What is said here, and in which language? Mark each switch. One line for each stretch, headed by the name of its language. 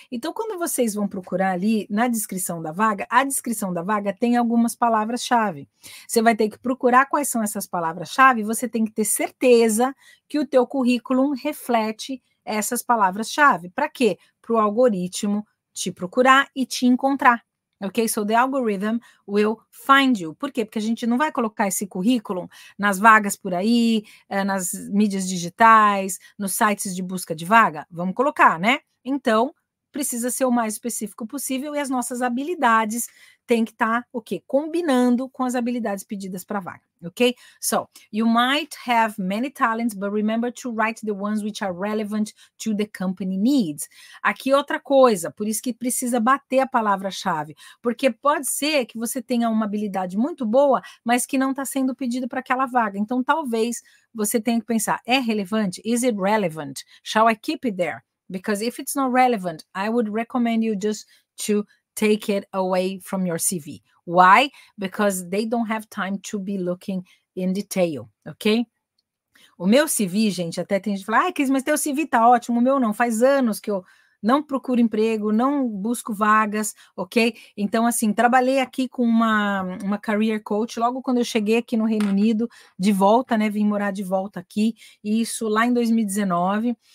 Portuguese: Então, quando vocês vão procurar ali na descrição da vaga, a descrição da vaga tem algumas palavras-chave. Você vai ter que procurar quais são essas palavras-chave, você tem que ter certeza que o teu currículo reflete essas palavras-chave. Para quê? Para o algoritmo te procurar e te encontrar. Ok?
English: So the algorithm will find you.
Portuguese: Por quê? Porque a gente não vai colocar esse currículo nas vagas por aí, nas mídias digitais, nos sites de busca de vaga. Vamos colocar, né? Então, precisa ser o mais específico possível e as nossas habilidades têm que estar, o quê? Combinando com as habilidades pedidas para a vaga, ok?
English: So, you might have many talents, but remember to write the ones which are relevant to the company needs.
Portuguese: Aqui outra coisa, por isso que precisa bater a palavra-chave, porque pode ser que você tenha uma habilidade muito boa, mas que não está sendo pedido para aquela vaga. Então, talvez você tenha que pensar, é relevante?
English: Is it relevant? Shall I keep it there? Because if it's not relevant, I would recommend you just to take it away from your CV. Why? Because they don't have time to be looking in detail, ok?
Portuguese: O meu CV, gente, até tem gente que fala: ai, Cris, mas teu CV tá ótimo. O meu não, faz anos que eu não procuro emprego, não busco vagas, ok? Então, assim, trabalhei aqui com uma career coach logo quando eu cheguei aqui no Reino Unido, de volta, né? Vim morar de volta aqui, isso lá em 2019.